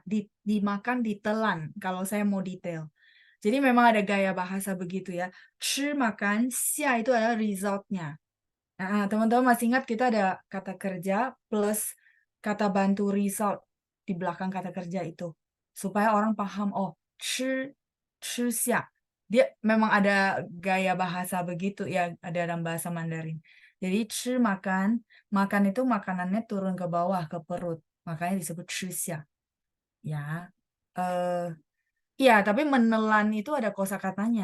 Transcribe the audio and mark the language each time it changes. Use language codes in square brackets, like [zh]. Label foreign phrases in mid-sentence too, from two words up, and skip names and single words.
[id] Dimakan, ditelan. Kalau saya mau detail. Jadi memang ada gaya bahasa begitu ya. 吃 makan, xia itu adalah resultnya. Nah, teman-teman masih ingat kita ada kata kerja plus kata bantu result di belakang kata kerja itu. Supaya orang paham, [zh] oh, 吃下. [id] Dia memang ada gaya bahasa begitu ya, ada dalam bahasa Mandarin. Jadi 吃 makan, makan itu makanannya turun ke bawah, ke perut. Makanya disebut 吃下. Ya. Eh, iya, tapi menelan itu ada kosakatanya.